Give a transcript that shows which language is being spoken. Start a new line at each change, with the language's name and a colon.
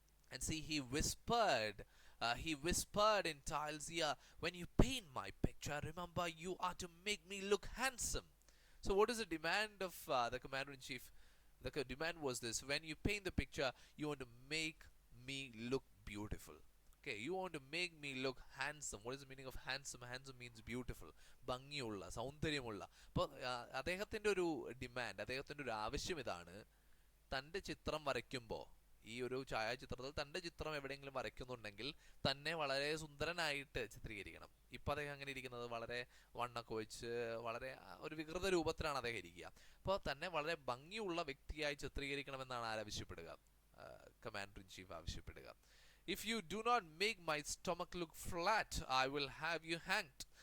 English: And see, he whispered in Tyle's ear, when you paint my picture, remember you are to make me look handsome. So, what is the demand of the commander in chief? The demand was this: when you paint the picture, you want to make me look beautiful. Okay, you want to make me look handsome. What is the meaning of handsome? Handsome means beautiful, ഭംഗിയുള്ള സൗന്ദര്യമുള്ള.
Malayalam: അപ്പോൾ അദ്ദേഹത്തിൻ്റെ ഒരു demand, അദ്ദേഹത്തിൻ്റെ ഒരു ആവശ്യം ഇതാണ്: തൻ്റെ ചിത്രം വരയ്ക്കുമ്പോൾ, ഈ ഒരു ഛായാചിത്രത്തിൽ തൻ്റെ ചിത്രം എവിടെയെങ്കിലും വരയ്ക്കുന്നുണ്ടെങ്കിൽ തന്നെ വളരെ സുന്ദരനായിട്ട് ചിത്രീകരിക്കണം. ഇപ്പം അദ്ദേഹം അങ്ങനെ ഇരിക്കുന്നത് വളരെ വണ്ണൊക്കെ വെച്ച് വളരെ ഒരു വികൃത രൂപത്തിലാണ് അദ്ദേഹം ഇരിക്കുക. അപ്പോൾ തന്നെ വളരെ ഭംഗിയുള്ള വ്യക്തിയായി ചിത്രീകരിക്കണമെന്നാണ് ആരാവശ്യപ്പെടുക? കമാൻഡർ ഇൻ ചീഫ് ആവശ്യപ്പെടുക.
English: If you do not make my stomach look flat, I will have you hanged.